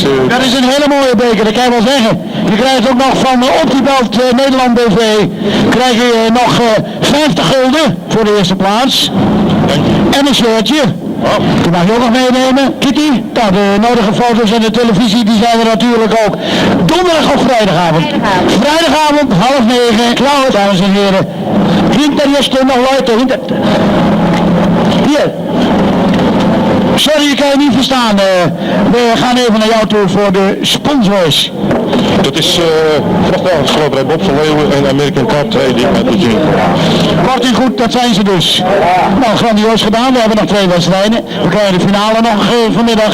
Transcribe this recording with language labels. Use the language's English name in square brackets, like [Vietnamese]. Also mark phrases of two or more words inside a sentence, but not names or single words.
[Dutch] Dat is een hele mooie beker, dat kan je wel zeggen. Je krijgt ook nog van Optibelt Nederland BV, krijg je nog 50 gulden voor de eerste plaats. En een shirtje. Die mag je ook nog meenemen. Kitty, nou, de nodige foto's en de televisie, die zijn er natuurlijk ook. Donderdag of vrijdagavond? Vrijdagavond, 8:30. Klaus, dames en heren. [German] Hinter hier stehen nog Leute. [Dutch] Hier. Sorry, ik kan je niet verstaan. We gaan even naar jou toe voor de sponsors. Dat is vrachtwagens bij Bob van Leeuwen en American Cup die ik met Eugene. Kort en goed, dat zijn ze dus. Nou, grandioos gedaan. We hebben nog 2 wedstrijden. We krijgen de finale nog vanmiddag.